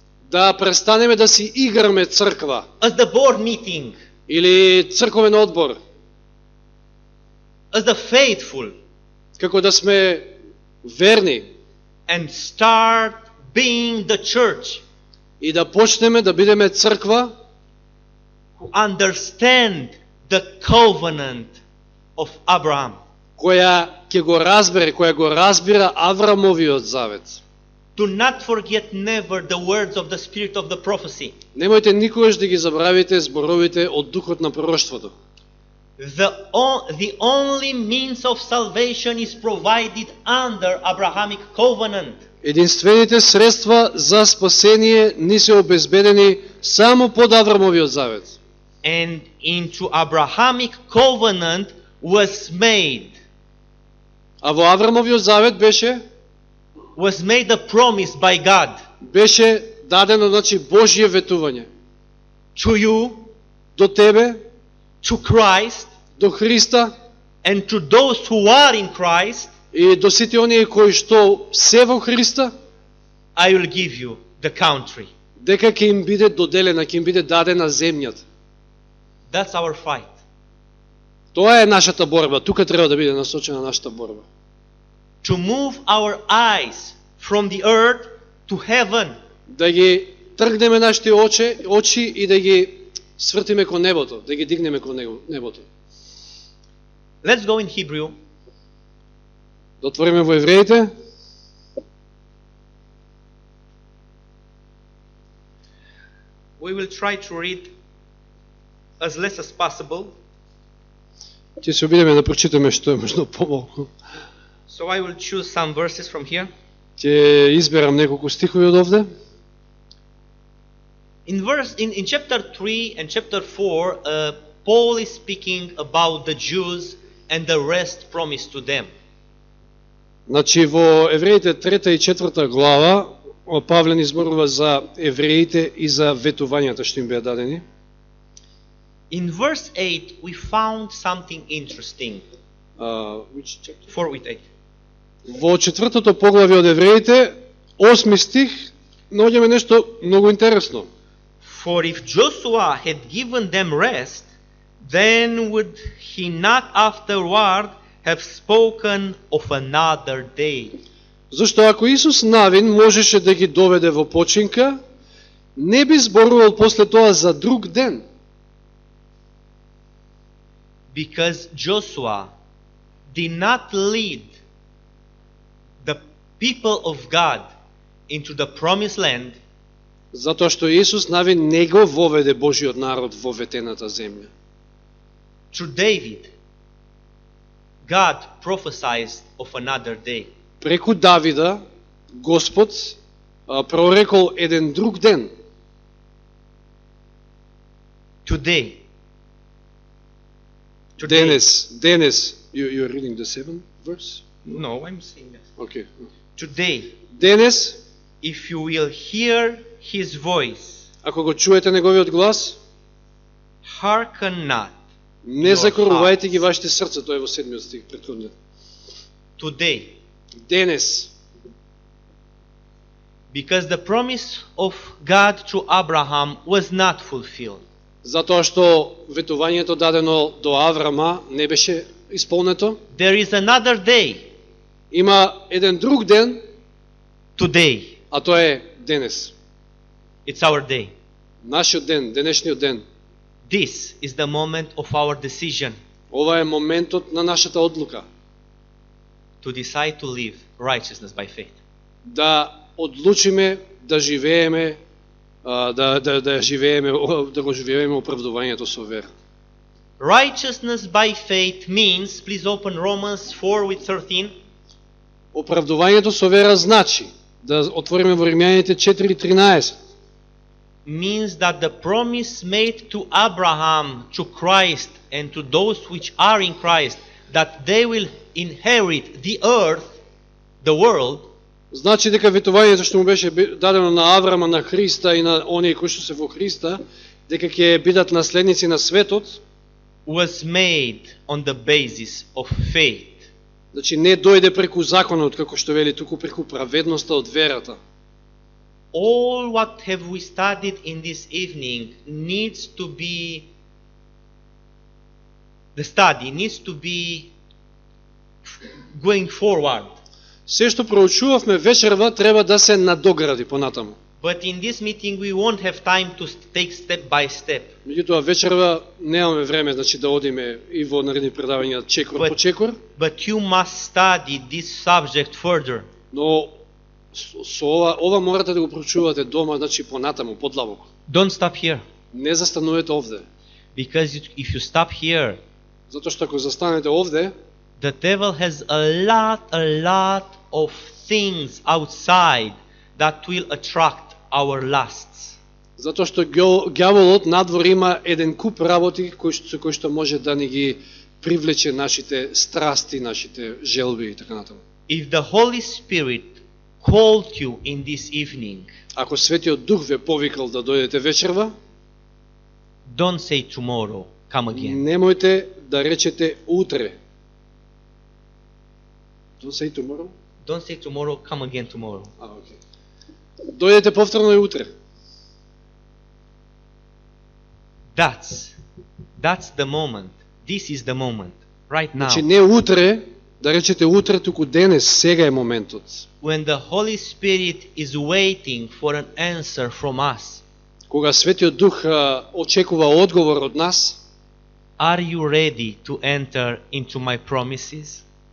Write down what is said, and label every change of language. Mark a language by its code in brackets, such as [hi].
[mk] Да престанеме да си играме црква [en] as the board meeting, [mk] или црковен одбор, [en] as the faithful, [mk] како да сме верни [en] and start being the church [mk] и да почнеме да бидеме црква [en] who understand the covenant of Abraham. [mk] која ќе го разбере, која го разбира Аврамовиот завет. [en] Do not forget never the words of the spirit of the prophecy. [mk] Немојте никогаш да ги забравите зборовите од духот на пророштвото. [en] The only means of salvation is provided under Abrahamic covenant. [mk] Единствените средства за спасение ни се обезбедени само под Аврамовиот завет. [en] And into Abrahamic covenant was made [mk] А во Аврамовиот завет беше [en] a promise by God [mk] беше дадено, значи, Божје ветување [en] to you, [mk] до тебе, [en] to Christ, [mk] до Христа [en] and to those who are in Christ, [mk] и до сите оние кои што се во Христа, [en] I will give you the country. [mk] дека ќе им биде доделена, ќе им биде дадена земјата. [en] That's our fight. [mk] Тоа е нашата борба, тука треба да биде насочена нашата борба. [en] To move our eyes from the earth to heaven. [mk] Да ги тргнеме нашите очи и да ги свртиме кон небото, да ги дигнеме кон небото. [en] Let's go in Hebrew. [mk] Да отвориме во Евреите. [en] We will try to read as less as possible. [mk] Ќе се обидеме да прочитаме што е можно помалку. [en] So I will choose some verses from here. [mk] Ќе изберам неколку стихови од овде. [en] In chapter 3 and chapter 4, Paul is speaking about the Jews and the rest promised to them. [mk] Значи во Евреите 3 и 4 глава Павле ни зборува за евреите и за ветувањата што им беа дадени. [en] In verse 8 we found something interesting. 4:8. [mk] Во 4-то поглавје од Евреите, 8 стих, наоѓаме нешто многу интересно. [en] For if Joshua had given them rest, then would he not afterward have spoken of another day? [mk] Зашто ако Исус Навин можеше да ги доведе во починка, не би зборувал после тоа за друг ден. [en] Because Joshua did not lead the people of God into the promised land. [mk] Затоа што Исус Навин не го воведе Божиот народ во ветената земја. [en] Through David, God prophesied of another day. [mk] Преку Давида, Господ прорекол еден друг ден. [en] Today. [mk] Денес. [en] You're reading the 7th verse? No, I'm saying that. Okay. Today. [mk] Денес, [en] if you will hear his voice, [mk] ако го чуете неговиот глас, [en] hearken not. [mk] Не закорувајте ги вашите срца, тоа е во 7 стих претходниот. [en] Today. [mk] Денес. [en] Because the promise of God to Abraham was not fulfilled. [mk] Затоа што ветувањето дадено до Аврама не беше исполнето. [en] There is another day. [mk] Има еден друг ден. [en] Today. [mk] А тоа е денес. [en] It's our day. [mk] Нашиот ден, денешниот ден. [en] This is the moment of our decision. [mk] Ова е моментот на нашата одлука. [en] To decide to live righteousness by faith. [mk] Да одлучиме да живееме да го живееме оправдувањето со вера. [en] Righteousness by faith means, please open Romans 4:13. [mk] Оправдувањето со вера значи, да отвориме во Римјаните 4:13. [en] Means that the promise made to Abraham, to Christ, and to those which are in Christ, that they will inherit the earth, the world. [mk] Значи дека ветувањето што му беше дадено на Аврама, на Христа и на оние кои што се во Христа, дека ќе бидат наследници на светот, [en] was made on the basis of faith. [mk] Значи не дојде преку законот, како што вели, туку преку праведноста од верата. [en] All what have we studied in this evening needs to be, the study needs to be going forward. [mk] Се што проучувавме вечерва треба да се надогради понатаму. [en] But in this meeting we won't have time to take step by step. [mk] Меѓутоа вечерва немаме време, значи да одиме и во наредни предавања чекор по чекор. [en] But you must study this subject further. [mk] Но со ова морате да го проучувате дома, значи понатаму, подлабоко. [en] Don't stop here. [mk] Не застанувате овде. [en] Because if you stop here, [mk] затоа што ако застанете овде, [en] the devil has a lot of things outside that will attract our lusts. [mk] Затоа што ѓаволот надвор има еден куп работи со кои што може да ни ги привлече нашите страсти, нашите желби и така натаму. [en] If the Holy Spirit called you in this evening, [mk] ако Светиот Дух ве повикал да дојдете вечерва, [en] don't say tomorrow, come again. [mk] Немојте да речете утре. [en] Don't say tomorrow. Don't say tomorrow, come again tomorrow. Okay. [mk] Дојдете повторно и утре. [en] That's the moment. This is the moment. Right now. [mk] Значи не утре, да речете утре, туку денес, сега е моментот. [en] When the Holy Spirit is waiting for an answer from us. [mk] Кога Светиот Дух очекува одговор од нас, [en] Are you ready to enter into my promises?